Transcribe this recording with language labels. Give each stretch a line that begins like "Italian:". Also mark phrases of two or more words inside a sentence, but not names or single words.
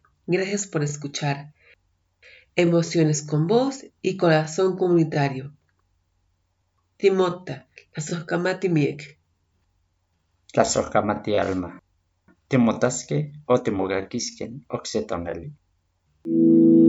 Spanish: Gracias por escuchar. Emociones con voz y corazón comunitario.
Nahuatl languages: Timota, Tlazohkamati miek. Tlazohkamati alma. Timotasque o timogakisken ocse tonali.